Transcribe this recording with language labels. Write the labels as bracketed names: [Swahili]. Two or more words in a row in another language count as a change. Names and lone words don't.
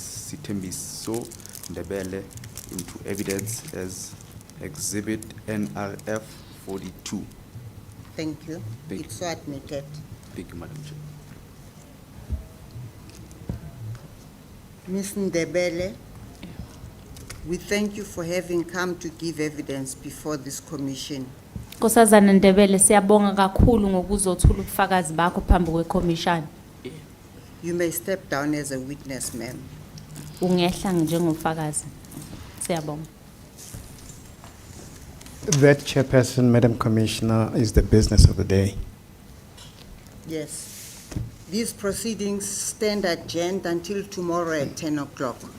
[English] Usindiso Ndebele into evidence as Exhibit NRF 42. Thank you. Thank It's so admitted. Thank you, Madam Chair. Ms. Ndebele, we thank you for having come to give evidence before this commission. [Zulu] Nkosazana Ndebele, siyabonga kakhulu ngokuzothula ubufakazi bakho phambi kwekhomishani. [English] You may step down as a witness, ma'am. [Zulu] Ungehla njengomfakazi. Siyabonga. [English] That, Chairperson, Madam Commissioner, is the business of the day. Yes. These proceedings stand adjourned until tomorrow at 10 o'clock.